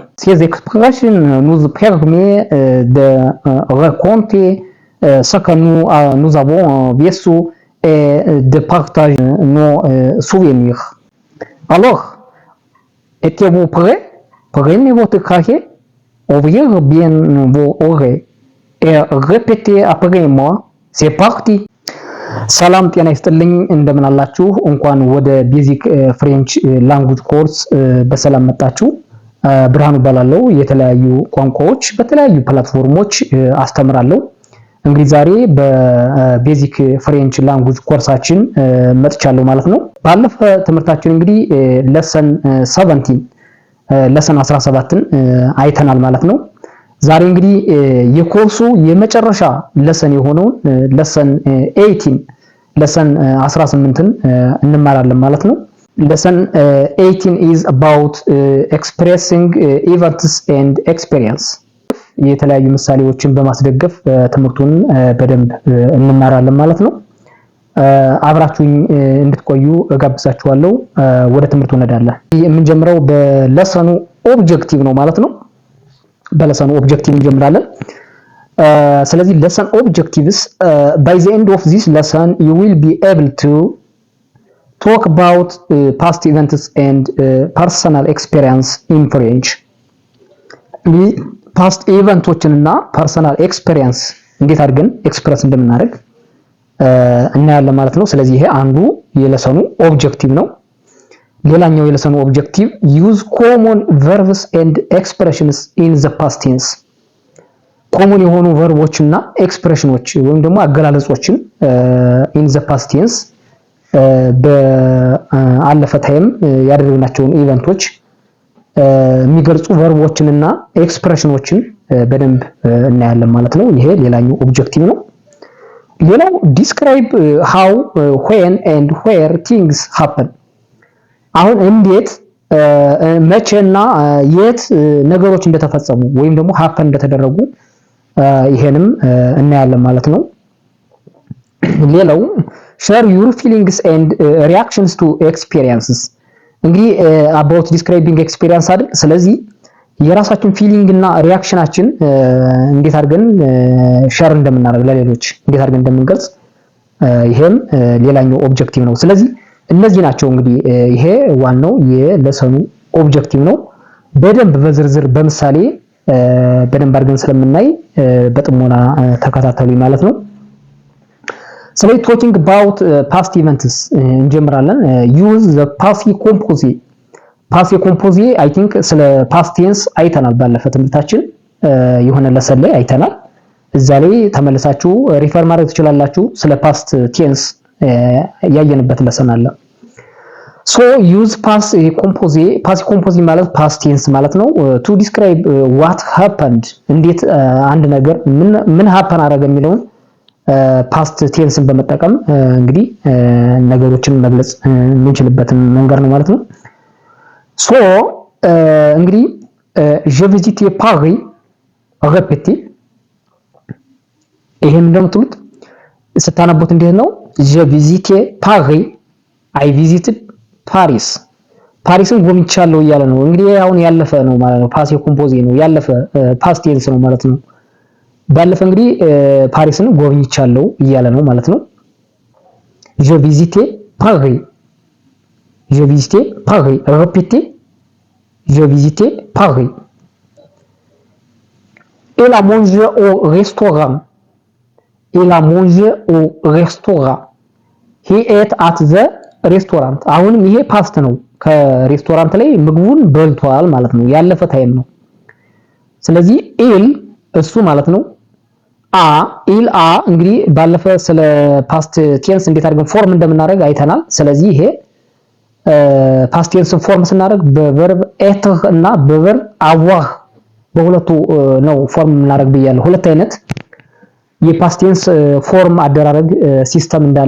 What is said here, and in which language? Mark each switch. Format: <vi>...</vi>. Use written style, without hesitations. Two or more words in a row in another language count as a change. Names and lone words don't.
<fr>Ces expressions nous permettent de raconter ce que nous avons vécu et de partager nos souvenirs. Alors, êtes-vous prêts? Prenez votre cahier, ouvrez bien vos oreilles et répétez après moi. C'est parti!</fr> <am>ሰላም ጤና ይስጥልኝ እንደምን አላችሁ እንኳን ወደ</am> <en>basic French language course</en> <am>በሰላም መጣችሁ ብርሃኑ ባላለው የተለያዩ ቋንቋዎች በተለያዩ ፕላትፎርሞች አስተምራለሁ እንግዲህ ዛሬ በቤዚክ ፍሬንች ላንጉጅ ኮርሳችን መጥቻለሁ ማለት ነው ባለፈ ትምህርታችን እንግዲህ ለሰን 17ን አይተናል ማለት ነው ዛሬ እንግዲህ የኮርሱ የመጨረሻ ለሰን የሆነው ለሰን 18ን እንማራለን ማለት ነው</am> <en>lesson 18 is about expressing events and experience</en> <am>የተለያዩ ምሳሌዎችን በማስደገፍ ትምህርቱን በደንብ እንማራለን ማለት ነው አብራችሁኝ እንድትቆዩ እጋብዛችኋለሁ ወደ ትምህርቱ እንሄዳለን የምንጀምረው በለሰኑ ኦብጀክቲቭ ነው ማለት ነው በለሰኑ ኦብጀክቲቭ እንጀምራለን ስለዚህ</am> <en>lesson objectives by the end of this lesson you will be able to talk about past events and personal experience in French past eventዎችንና personal experience</en> <am>እንዴት አድርገን ኤክስፕረስ እንደምናደርግ እናያለን ማለት ነው ስለዚህ ይሄ አንዱ የለሰኑ ኦብጀክቲቭ ነው ሌላኛው የለሰኑ ኦብጀክቲቭ</am> <en>use common verbs and expressions in the past tense</en> <am>ኮመን የሆኑ ቨርቦችና ኤክስፕሬሽኖች ወይም ደግሞ አገላለጾችን</am> <en>in the past tense</en> <am>በአለፈ ታይም ያደረግናቸውን ኢቨንቶች የሚገልጹ ቨርቦችንና ኤክስፕሬሽኖችን በደንብ እናያለን ማለት ነው ይሄ ሌላኛው ኦብጀክቲቭ ነው ሌላው</am> <en>describe how when and where things happen</en> <am>አሁን እንዴት መቼና የት ነገሮች እንደተፈጸሙ ወይም ደግሞ happen እንደተደረጉ ይሄንም እናያለን ማለት ነው ሌላው</am> <en>share your feelings and reactions to experiences</en> <am>እንግዲህ</am> <en>about describing experience</en> <am>አይደል ስለዚህ የራሳችን ፊሊንግ እና ሪአክሽናችን እንዴት አድርገን ሼር እንደምናደርግ ለሌሎች እንዴት አድርገን እንደምንገልጽ ይሄም ሌላኛው ኦብጀክቲቭ ነው ስለዚህ እነዚህ ናቸው እንግዲህ ይሄ ዋናው የለሰኑ ኦብጀክቲቭ ነው በደንብ በዝርዝር በምሳሌ በደንብ አድርገን ስለምናይ በጥሞና ተከታተሉ ማለት ነው ስለዚህ</am> <en>talking about past events</en> <am>እንጀምራለን</am> <en>use the passive composite I think</en> <am>ስለ</am> <en>past tense</en> <am>አይተናል ባለፈ ትምህርታችን የሆነ ለሰን ላይ አይተናል እዛ ላይ ተመልሳችሁ ሪፈር ማድረግ ትችላላችሁ ስለ</am> <en>past tense</en> <am>ያየንበት ለሰን አለ</am> <en>so use passive composite</en> <am>ማለት</am> <en>past tense</en> <am>ማለት ነው</am> <en>to describe what happened</en> <am>እንዴት አንድ ነገር ምን happen አደረገ የሚለውን</am> <en>past tense</en> <am>በመጠቀም እንግዲህ ነገሮችን መግለጽ የምንችልበትን መንገድ ነው ማለት ነው so እንግዲህ</am> <fr>je visite Paris répétez</fr> <am>ይሄን እንደምትሉት ስታነቡት እንዴት ነው</am> <fr>je visite Paris</fr> <en>I visited Paris</en> <am>ፓሪስን ጎብኝቻለሁ እያለ ነው እንግዲህ አሁን ያለፈ ነው ማለት ነው</am> <en>passive composite</en> <am>ነው ያለፈ</am> <en>past tense</en> <am>ነው ማለት ነው ባለፈ እንግዲህ ፓሪስን ጎብኝቻለሁ እያለ ነው ማለት ነው</am> <fr>je visite Paris répétez je visite Paris il a mangé au restaurant</fr> <en>he ate at the restaurant</en> <am>አሁንም ይሄ ፓስት ነው ከሬስቶራንት ላይ ምግቡን በልቷል ማለት ነው ያለፈ ታይም ነው ስለዚህ il እሱ ማለት ነው</am> <fr>il a</fr> <am>እንግዲህ ባለፈ ስለ</am> <en>past tense</en> <am>እንዴት አድርገን ፎርም እንደምናደርግ አይተናል ስለዚህ ይሄ</am> <en>past tense form</en> <am>ስናደርግ በቨርብ être እና በቨርብ avoir በሁለቱ ነው ፎርም እናደርግ ብያለሁ ሁለት አይነት የፓስት ቴንስ ፎርም አደራረግ ሲስተም እንዳለ</am>